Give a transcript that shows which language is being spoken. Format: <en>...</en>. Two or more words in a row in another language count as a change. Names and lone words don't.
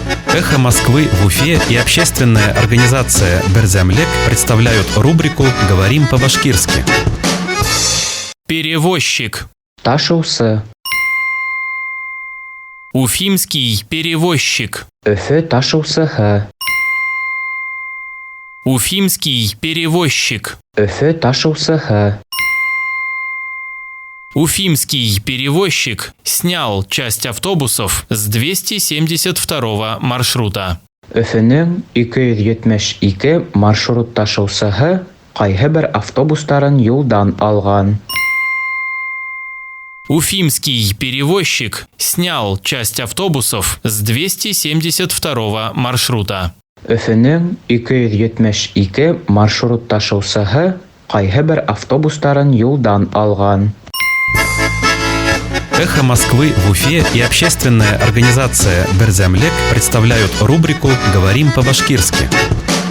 <ru>«Эхо Москвы» в Уфе и общественная организация «Берзямлек» представляют рубрику «Говорим по-башкирски». Перевозчик.</ru> <ba>Ташусы.</ba> <ru>Уфимский перевозчик.</ru> <ba>Өфе ташусыһы.</ba> <ru>Уфимский перевозчик.</ru> <ba>Өфе ташусыһы.</ba> <ru>Уфимский перевозчик снял часть автобусов с 272 маршрута.</ru> <ba>Өфөнең 272 маршрут ташусыһы кайһы бер автобустарын юлдан алган.</ba> <ru>Уфимский перевозчик снял часть автобусов с 272 маршрута.</ru> <ba>Өфөнең 272 маршрут ташусыһы кайһы бер автобустарын юлдан алган.</ba> <ru>«Эхо Москвы» в Уфе и общественная организация «Берзямлек» представляют рубрику «Говорим по-башкирски».</ru>